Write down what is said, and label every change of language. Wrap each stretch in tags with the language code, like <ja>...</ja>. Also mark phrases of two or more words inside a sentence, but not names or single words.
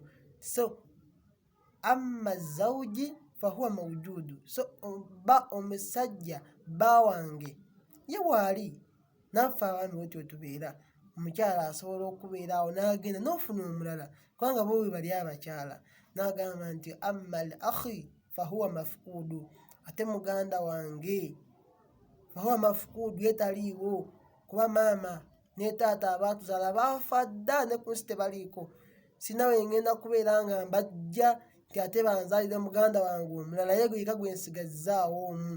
<lg>So</lg> <ar>أما زوجي فهو موجود,</ar> <lg>so omusajja bba wange ye waali. Naffe abaami bwetyo tubeera. Omukyala asobola okubeera awo n'agenda n'ofuna omulala, kubanga bo bwe bali abakyala. N'agamba nti</lg> <ar>أما الأخ فهو مفقود,</ar> <lg>ate muganda wange</lg> <ar>فهو مفقود,</ar> <lg>ye taliiwo, kuba maama ne taata abaatuzaala baafa dda, ne ku nsi tebaliiko. sinawe ngenda kubeera nga mbajja nti ate banzalire muganda wange omulala yeguyika gwensigazaawo omu.</lg>